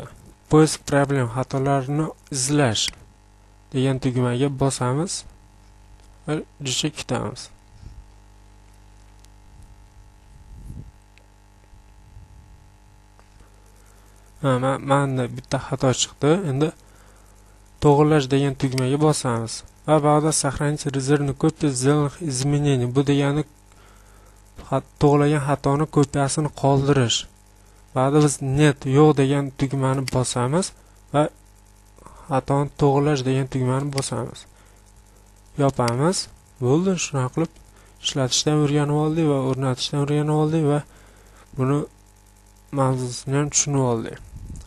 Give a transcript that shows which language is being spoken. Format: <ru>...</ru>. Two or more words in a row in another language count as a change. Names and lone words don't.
<ru>поиск проблем</ru> <uz>xatolarini izlash degan tugmaga bosamiz va juda kutamiz. Manda bitta xato chiqdi. Endi to'g'rilash degan tugmaga bosamiz va ba'da</uz> <ru>сохранить резервный копию сделанных изменений</ru> <uz>bu degani to'g'rilagan xatoni kopiyasini qoldirish. Ba'da biz net yo'q degan tugmani bosamiz va xatoni to'g'rilash degan tugmani bosamiz. Yopamiz. Bo'ldi, shuna qilib ishlatishdan o'rganib oldik va o'rnatishdan o'rganib oldik va buni mavzusini ham tushunib oldik.</uz>